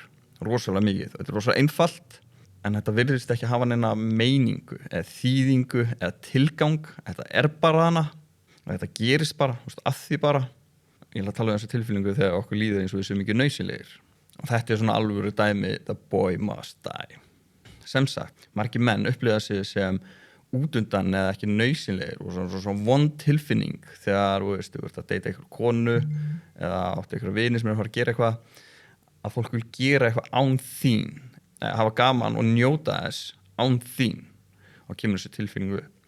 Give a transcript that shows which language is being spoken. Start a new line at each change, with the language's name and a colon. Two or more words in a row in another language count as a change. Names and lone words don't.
Icelandic: Rosalega mikið. Þetta rosalega einfalt, en þetta virðist ekki hafa neina meiningu eða þýðingu eða tilgang. Þetta bara hana. Þetta gerist bara, að því bara. Ég ætla að tala um þessu tilfinningu þegar okkur líður eins og við séum ekki nauðsynlegir. Og þetta svona alvöru dæmi,
English: the boy must die.
Icelandic: Sem sagt, margir menn upplifa sig sem útundan eða ekki nauðsynlegir og svona vond tilfinning þegar þú ert að deyta einhver konu eða átti einhver vini sem að fara að gera eitthvað, að fólk vil gera eitthvað án þín, hafa gaman og njóta þess án þín og kemur þessu tilfinningu upp.